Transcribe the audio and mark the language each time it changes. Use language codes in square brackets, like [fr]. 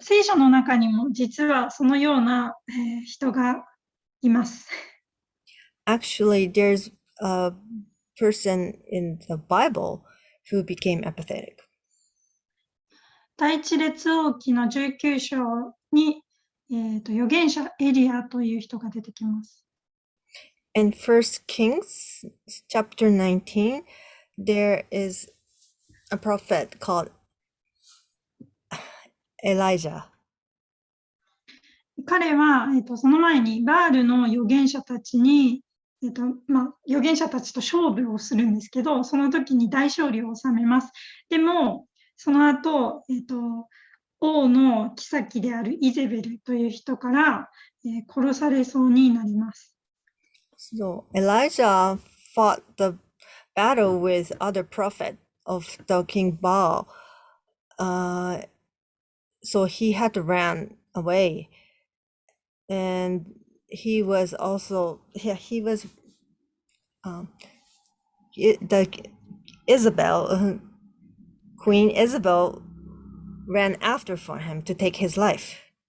[ja] 聖書の中にも実はそのような、人がいます。 [en] Actually, there's a person in the Bible who became apathetic. [ja] 第一列王記の19章に、預言者エリアという人が出てきます。 [en] In 1 Kings chapter 19, there is a prophet called Elijah. [ja] 彼は、その前にバールの預言者たちに、預言者たちと勝負をするんですけど、その時に大勝利を収めます。でも、その後、王の妃であるイゼベルという人から、殺されそうになります。 [en] So Elijah fought the battle with other prophet of the king Baal. So he had to run away. And he was also the Isabel, Queen Isabel ran after for him to take his life.